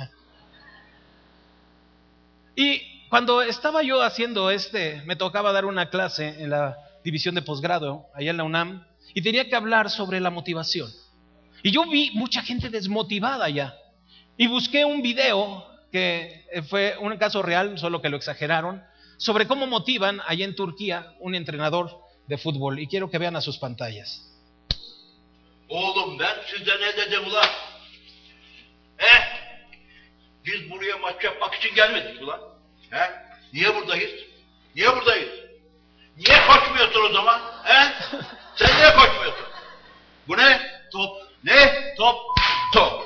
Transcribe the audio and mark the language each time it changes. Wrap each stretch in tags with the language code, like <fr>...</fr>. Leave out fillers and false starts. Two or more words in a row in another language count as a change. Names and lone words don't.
<es>Y cuando estaba yo haciendo me tocaba dar una clase en la división de posgrado, allá en la UNAM, y tenía que hablar sobre la motivación. Y yo vi mucha gente desmotivada ya. Y busqué un video que fue un caso real, solo que lo exageraron, sobre cómo motivan allá en Turquía un entrenador de fútbol. Y quiero que vean a sus pantallas.</es> <tr>Oğlum ben size ne dedim ulan? Biz buraya maç yapmak için gelmedik ulan. Niye buradayız? Niye buradayız? Niye koşmuyorsun o zaman? Sen niye koşmuyorsun? Bu ne? Top. Ne? Top. Top.</tr>